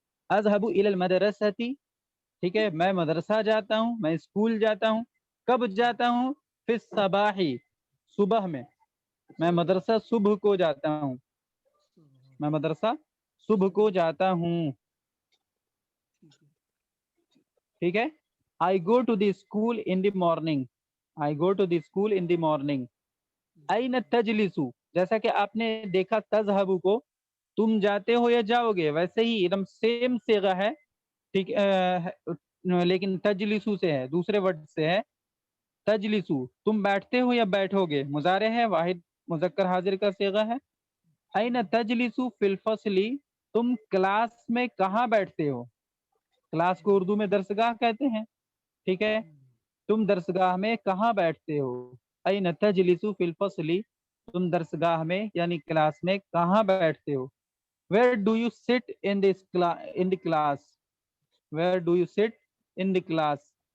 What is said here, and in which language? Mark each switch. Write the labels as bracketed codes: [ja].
[ar] اذهب الى المدرسة, [ur] ٹھیک ہے. میں مدرسہ جاتا ہوں, میں اسکول جاتا ہوں. کب جاتا ہوں, فی الصباح, صبح میں. میں مدرسہ صبح کو جاتا ہوں, میں مدرسہ صبح کو جاتا ہوں, ٹھیک ہے. [en] I go to the school in the morning, I go to the school in the morning. [ar] أين تجلس, [ur] جیسا کہ آپ نے دیکھا تذهب کو تم جاتے ہو یا جاؤ گے, ویسے ہی ایک دم سیم صیغہ ہے, ٹھیک, لیکن تجلسو سے ہے, دوسرے ورڈ سے ہے. تجلسو تم بیٹھتے ہو یا بیٹھو گے, مضارع ہے, واحد مذکر حاضر کا صیغہ ہے. [ar] أين تجلس في الفصل, [ur] تم کلاس میں کہاں بیٹھتے ہو. کلاس کو اردو میں درسگاہ کہتے ہیں, ٹھیک ہے. تم درسگاہ میں کہاں بیٹھتے ہو. [ar] أين تجلس في الفصل, [ur] تم درسگاہ میں یعنی کلاس میں کہاں بیٹھتے ہو. [en] Where do you sit in the class, where do you sit in the class.